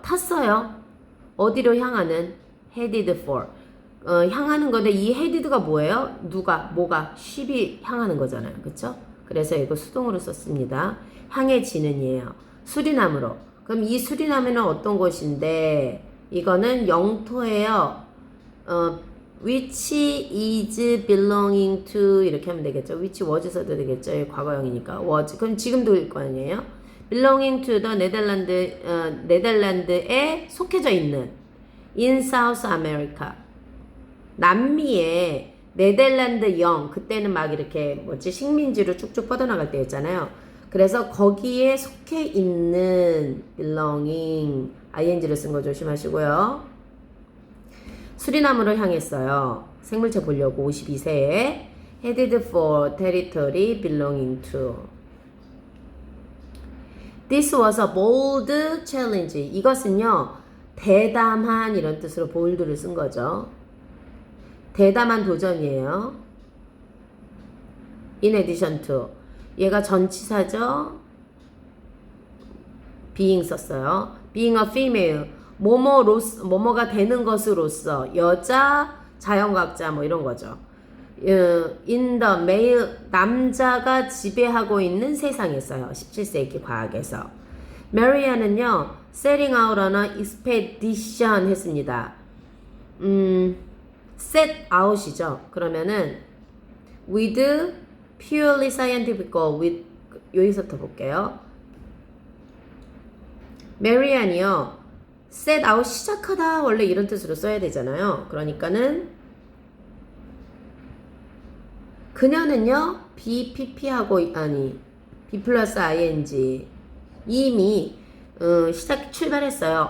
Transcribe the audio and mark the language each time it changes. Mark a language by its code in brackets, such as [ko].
[ko] 탔어요. 어디로 향하는? [en] headed for. [ko] 향하는 건데 이 [en] headed [ko] 가 뭐예요? 누가? 뭐가? ship이 향하는 거잖아요. 그쵸? 그래서 이거 수동으로 썼습니다. 향해지는이에요. 수리남으로. 그럼 이 수리남에는 어떤 곳인데 이거는 영토예요. [en] which is belonging to [ko] 이렇게 하면 되겠죠. [en] which was [ko] 써도 되겠죠. 과거형이니까 was. 그럼 지금도 일 거 아니에요. [en] belonging to the [ko] 네덜란드에 속해져 있는 [en] in South America. [ko] 남미에 네덜란드 영 그때는 막 이렇게 뭐지 식민지로 쭉쭉 뻗어나갈 때였잖아요. 그래서 거기에 속해 있는 belonging ing를 쓴 거 조심하시고요. 수리남으로 향했어요. 생물체 보려고 52세에 [en] headed for territory belonging to. This was a bold challenge. [ko] 이것은요 대담한 이런 뜻으로 bold를 쓴 거죠. 대담한 도전이에요. [en] In addition to. [ko] 얘가 전치사죠. [en] being [ko] 썼어요. [en] being a female. [ko] 뭐뭐가 되는 것으로서 여자, 자연과학자 뭐 이런 거죠. [en] in the male [ko] 남자가 지배하고 있는 세상에서요. 17세기 과학에서. 메리안은요. [en] setting out on a expedition [ko] 했습니다. [en] set out이죠. [ko] 그러면은 [en] with purely scientific goal with [ko] 여기서부터 볼게요. 메리안이요. [en] set out [ko] 시작하다 원래 이런 뜻으로 써야 되잖아요. 그러니까는 그녀는요. BPP하고 아니 B 플러스 ing 이미 출발했어요.